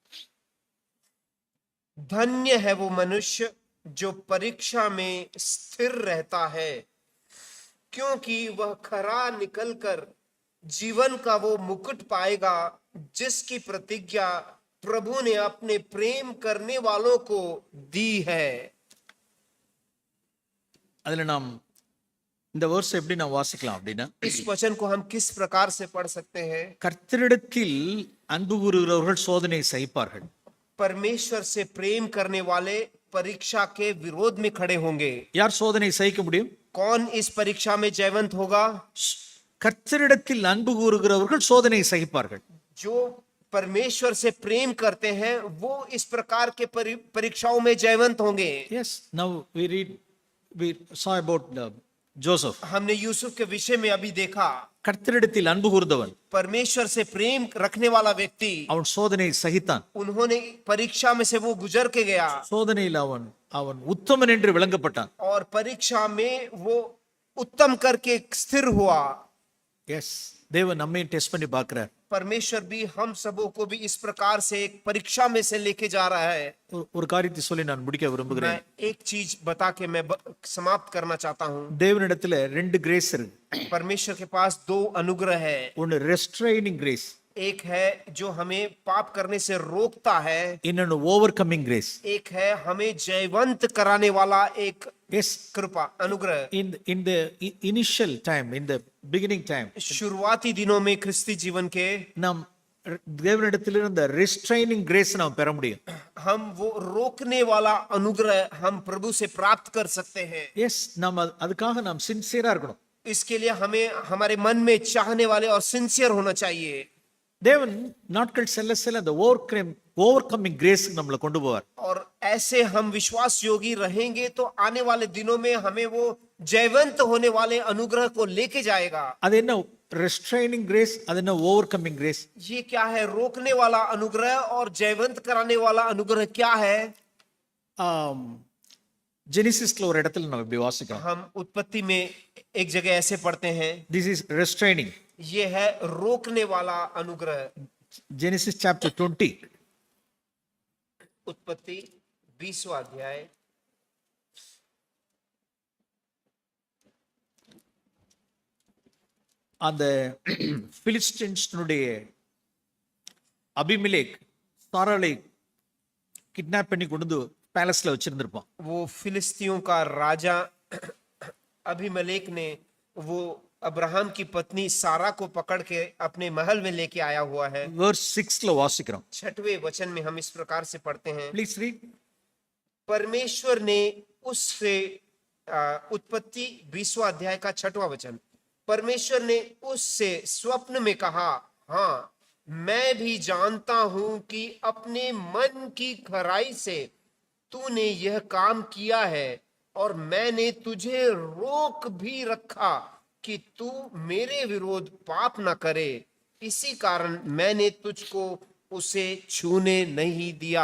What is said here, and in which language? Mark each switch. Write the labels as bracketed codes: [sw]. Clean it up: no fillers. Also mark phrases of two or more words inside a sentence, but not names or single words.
[hi] धन्य है वो मनुष्य जो परीक्षा में स्थिर रहता है, क्योंकि वह खरा निकलकर जीवन का वो मुकुट पाएगा जिसकी प्रतिज्ञा प्रभु ने अपने प्रेम करने वालों को दी है। [ta] அதில் நாம் இந்த வேர்ஸ் எப்படி நாம் வாசிக்கலாம் அப்படின்னா, [hi] इस वचन को हम किस प्रकार से पढ़ सकते हैं? [ta] கர்த்தரிடத்தில் அன்பு கூறுகிறவர்கள் சோதனை சகிப்பார்கள். [hi] परमेश्वर से प्रेम करने वाले परीक्षा के विरोध में खड़े होंगे। [ta] யார் சோதனை சகிக்க முடியும்? [hi] कौन इस परीक्षा में जयवंत होगा? [ta] கர்த்தரிடத்தில் அன்பு கூறுகிறவர்கள் சோதனை சகிப்பார்கள். [hi] जो परमेश्वर से प्रेम करते हैं वो इस प्रकार के परीक्षाओं में जयवंत होंगे। [en] Yes, now we saw about Joseph. [hi] हमने यूसुफ के विषय में अभी देखा। [ta] கர்த்தரிடத்தில் அன்பு கூர்ந்தவன் [hi] परमेश्वर से प्रेम रखने वाला व्यक्ति, [ta] அவன் சோதனை சகித்தான். [hi] उन्होंने परीक्षा में से वो गुजर के गया [ta] சோதனையில் அவன் உத்தமன் என்று விளங்கப்பட்டான். [hi] और परीक्षा में वो उत्तम करके स्थिर हुआ। [ta] எஸ், தேவன் நம்மை டெஸ்ட் பண்ணி பார்க்கிறார். [hi] परमेश्वर भी हम सबों को भी इस प्रकार से एक परीक्षा में से लेके जा रहा है। [ta] ஒரு காரியத்தை சொல்லி நான் முடிக்க விரும்புகிறேன். [hi] मैं एक चीज बता के मैं समाप्त करना चाहता हूँ। [ta] தேவனிடத்துல 2 கிரேஸ் இருக்கு. [hi] परमेश्वर के पास 2 अनुग्रह है। [en] ஒன்னு restraining grace, [hi] एक है जो हमें पाप करने से रोकता है, [en] இன்னொன்னு overcoming grace. [hi] एक है हमें जयवंत कराने वाला एक [ta] எஸ், [hi] कृपा अनुग्रह। [en] in the initial time, in the beginning time, [hi] शुरुआती दिनों में ख्रिस्ती जीवन के [ta] நாம் தேவனிடத்திலிருந்து [en] restraining grace [ta] நாம் பெற முடியும். [hi] हम वो रोकने वाला अनुग्रह हम प्रभु से प्राप्त कर सकते हैं। [ta] எஸ், நம்ம அதுக்காக நாம் சின்சியரா இருக்கணும். [hi] इसके लिए हमें हमारे मन में चाहने वाले और सिंसियर होना चाहिए। [ta] தேவன் நாட்கள் செல்ல செல்ல அந்த [en] overcoming grace [ta] நம்மளை கொண்டு போவார். [hi] और ऐसे हम विश्वास योगी रहेंगे तो आने वाले दिनों में हमें वो जयवंत होने वाले अनुग्रह को लेके जाएगा। [ta] அது என்ன [en] restraining grace, [ta] அது என்ன [en] overcoming grace? [hi] ये क्या है? रोकने वाला अनुग्रह और जयवंत कराने वाला अनुग्रह क्या है? [ta] ஜெனிசிஸ்ல ஒரு இடத்துல நம்ம இப்படி வாசிக்கிறோம். [hi] हम उत्पत्ति में एक जगह ऐसे पढ़ते हैं, [en] this is restraining. [hi] ये है रोकने वाला अनुग्रह। [en] Genesis chapter 20. [hi] उत्पत्ति 20वां अध्याय [ta] அந்த பிலிஸ்டின்ஸ்னுடைய அபிமெலேக் சாராளை கிட்னாப் பண்ணி கொண்டு வந்து பேலஸ்ல வச்சிருந்திருப்பான். [hi] वो फिलिस्तियों का राजा अबीमेलेक ने वो अब्राहम की पत्नी सारा को पकड़ के अपने महल में लेके आया हुआ है। [ta] verse 6ல வாசிக்கிறோம். [hi] 6वें वचन में हम इस प्रकार से पढ़ते हैं, [en] please read. [hi] परमेश्वर ने उससे उत्पत्ति 20वां अध्याय का 6वां वचन, परमेश्वर ने उससे स्वप्न में कहा, हाँ मैं भी जानता हूं कि अपने मन की खराई से तूने यह काम किया है और मैंने तुझे रोक भी रखा कि तू मेरे विरोध पाप न करे, इसी कारण मैंने तुझको उसे छूने नहीं दिया।